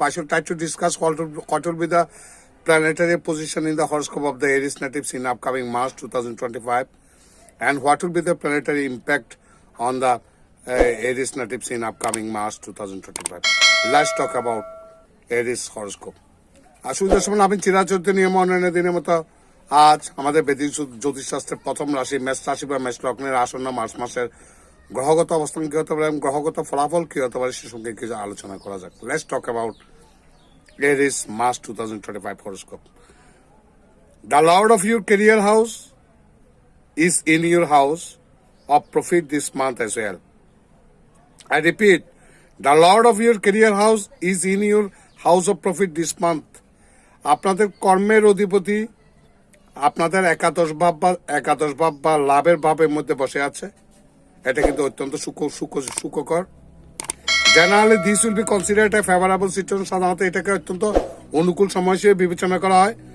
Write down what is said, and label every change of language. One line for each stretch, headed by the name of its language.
English: I should try to discuss what will be the planetary position in the horoscope of the Aries natives in upcoming March 2025 and what will be the planetary impact on the Aries natives in upcoming March 2025. Let's talk about Aries horoscope.
Bangla: আসলে সময় আমি চিরাচরিত নিয়ম অন্যান্য দিনের মতো আজ আমাদের বেদিক জ্যোতিষশাস্ত্রের প্রথম রাশি মেষ রাশি বা মেষ লগ্নের আসন্ন মার্চ মাসের গ্রহগত অবস্থান কি হতে পারে এবং গ্রহগত ফলাফল কি হতে পারে সে সঙ্গে কিছু আলোচনা করা যাক।
English: Let's talk about Aries March 2025 horoscope. The Lord of your career house is in your house of profit this month as well. I repeat, the Lord of your career house is in your house of profit this month.
Bangla: আপনাদের কর্মের অধিপতি আপনাদের একাদশ ভাব বা লাভের ভাবের মধ্যে বসে আছে। এটা কিন্তু অত্যন্ত সুখকর।
English: Generally this will be considered a favourable situation.
Bangla: সাধারণত এটাকে অত্যন্ত অনুকূল সময় হিসেবে বিবেচনা করা হয়।